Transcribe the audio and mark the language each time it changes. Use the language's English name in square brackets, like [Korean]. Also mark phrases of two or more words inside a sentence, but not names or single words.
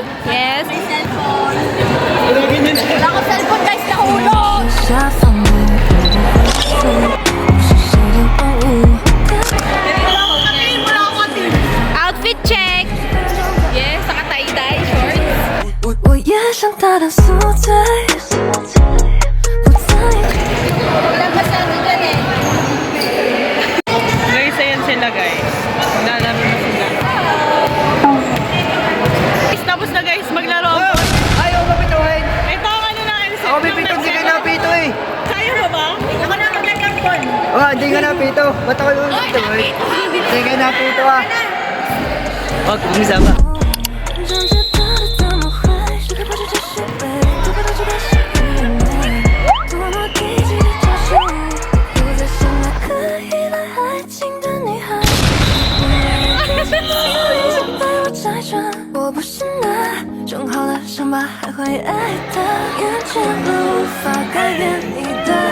[Filipino] Yes. May cellphone. Wala ko cellphone guys, nahulog! [English] Outfit check. [Filipino] Yes, saka tie-dye shorts. [Chinese] 我也想大胆宿醉，不在意。 [Filipino] Wala ba sa ano dyan eh? Guys, ayan sila guys. Nalaro na sila. Guys, tapos na guys, maglaro ako. Ay, ako mapituhin. Ito ang ano ng LC. Ako pipito, hindi ka napito eh. Kaya mo ba? Ako na maglalambon. Oh, hindi ka napito. Ba't ako yung pipituhin? Hindi ka napito ah. Huwag, umisa ba? [Chinese] 真知道的怎么会是个不知这是悲，都不知这是愚昧，多么低级的招数，不再是那个依赖爱情的女孩。被我拆穿，我不是那种好了伤疤还会爱的，厌倦了无法改变你的。